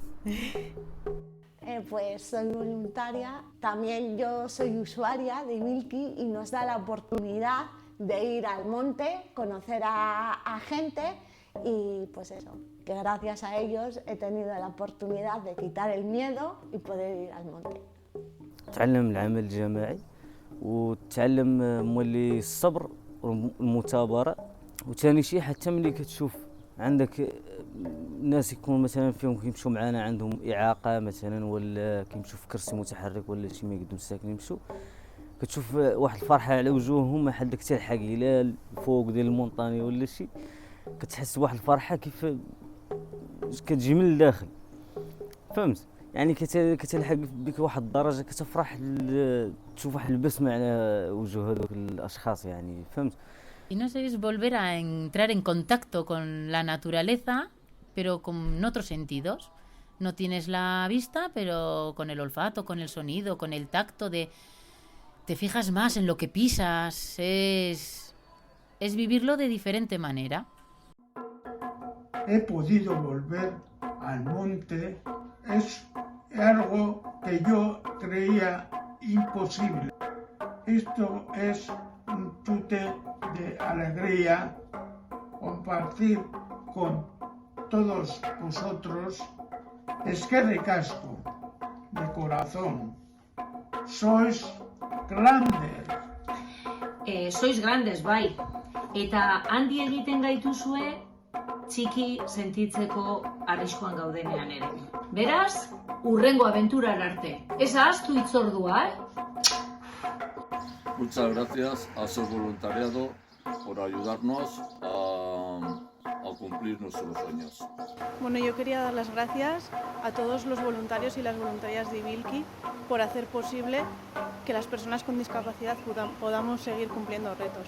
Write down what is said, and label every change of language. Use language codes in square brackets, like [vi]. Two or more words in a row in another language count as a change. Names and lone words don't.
[es] Pues soy voluntaria, también yo soy usuaria de Milky y nos da la oportunidad de ir al monte, conocer a gente y pues eso, que gracias a ellos he tenido la oportunidad de quitar el miedo y poder ir al monte. [ar] تعلم العمل الجماعي وتعلم مولي الصبر والمثابرة، وثاني شيء حتى ملي كتشوف عندك ناس يكون مثلا فيهم كيمشوا معنا عندهم إعاقة مثلا ولا كيمشوا في كرسي متحرك ولا شي ما يقدروا ساكن يمشوا، كتشوف واحد الفرحة على وجوههم ما حدك تلحق إلى الفوق ديال المونطاني ولا شي، كتحس بواحد الفرحة كيف كتجي من الداخل، فهمت؟ يعني كتلحق بك واحد الدرجة كتفرح تشوف واحد البسمة على وجوه هذوك الأشخاص يعني، فهمت؟ [es] Y no sé, es volver a entrar en contacto con la naturaleza, pero con otros sentidos. No tienes la vista, pero con el olfato, con el sonido, con el tacto, te fijas más en lo que pisas, es vivirlo de diferente manera. He podido volver al monte, es algo que yo creía imposible. Esto es un tute de alegría compartir con todos vosotros. [eu] Eskerrik asko, [es] de corazón. Sois grandes. Sois grandes, [eu] bai. Eta handi egiten gaituzue txiki sentitzeko arriskuan gaudenean ere. Beraz, hurrengo abenturar arte. Ez ahaztu hitzordua, [es] Muchas gracias a su voluntariado por ayudarnos a cumplir nuestros sueños. Bueno, yo quería dar las gracias a todos los voluntarios y las voluntarias de Ibilki por hacer posible que las personas con discapacidad podamos seguir cumpliendo retos.